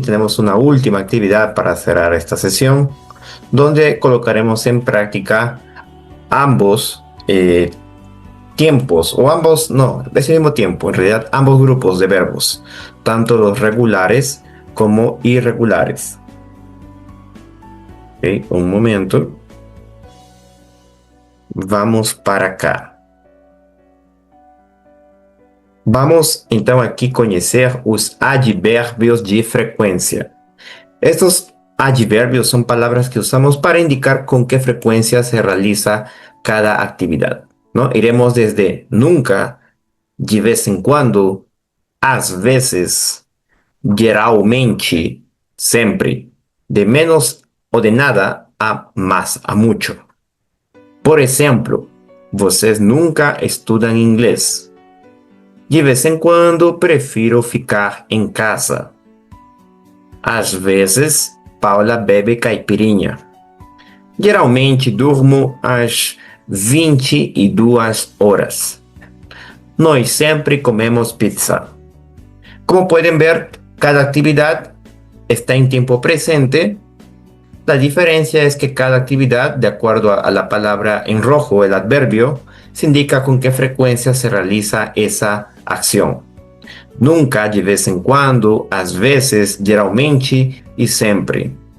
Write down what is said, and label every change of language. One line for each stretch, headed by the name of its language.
Portuguese: Temos uma última atividade para cerrar esta sessão,
Spanish: donde colocaremos en práctica ambos tiempos, o ambos, no, ese mismo tiempo, en realidad ambos grupos de verbos, tanto los regulares como irregulares. Ok, un momento. Vamos para acá.
Portuguese: Vamos então aqui conhecer os advérbios de frecuencia.
Spanish: Estos adverbios son palabras que usamos para indicar con qué frecuencia se realiza cada actividad, ¿no? Iremos desde nunca, de vez en cuando,
Portuguese: às vezes, geralmente,
Spanish: sempre, de menos o de nada a más, a mucho.
Portuguese: Por exemplo, vocês nunca estudam inglês. De vez em quando, prefiro ficar em casa. Às vezes, Paula bebe caipirinha. Geralmente durmo às 22 horas. Nós sempre comemos pizza.
Spanish: Como pueden ver, cada actividad está en tiempo presente. La diferencia es que cada actividad, de acuerdo a la palabra en rojo, el adverbio, se indica con qué frecuencia se realiza esa acción. Nunca, de vez en cuando,
Portuguese: às vezes, geralmente
Spanish: y siempre.